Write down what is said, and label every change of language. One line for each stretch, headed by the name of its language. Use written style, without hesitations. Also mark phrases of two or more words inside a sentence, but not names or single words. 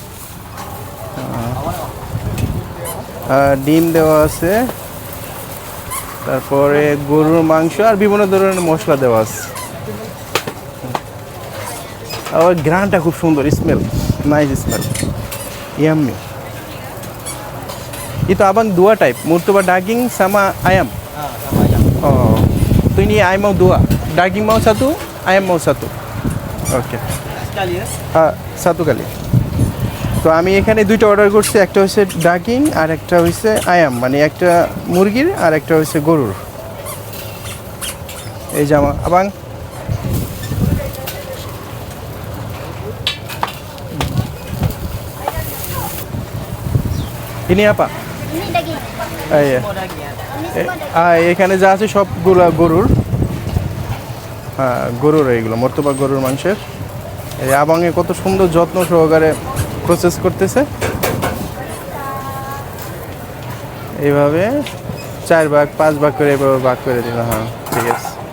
Bangla: আর ডিম দেওয়া আছে, তারপরে গরুর মাংস আর বিভিন্ন ধরনের মশলা দেওয়া আছে। আর গ্রানটা খুব সুন্দর, স্মেল
English: nice smell,
Bangla: ইয়াম্মি।
Malay: Itu abang dua type, murtabak daging sama ayam. Sama ayam. Oh, tuh ini ayam mau dua, daging mau satu, ayam mau satu. Oke. Sekali ya? Satu kali.
Bangla: তো আমি এখানে দুইটা অর্ডার করছি, একটা হচ্ছে ডাগিং আর একটা হচ্ছে আয়াম, মানে একটা মুরগির আর একটা হচ্ছে গরুর।
Malay: এই জামা abang ini apa. Ini daging.
Bangla: এই
Malay: Semua daging ya?
Bangla: এখানে যা আছে সবগুলো গরুর। হ্যাঁ, গরুর এইগুলো মর্তবা গরুর মাংসের। এই আবাঙে কত সুন্দর যত্ন সহকারে প্রসেস করতেছে। এইভাবে 4 ভাগ 5 ভাগ করে এভাবে ভাগ করে দিল। হ্যাঁ, ঠিক আছে।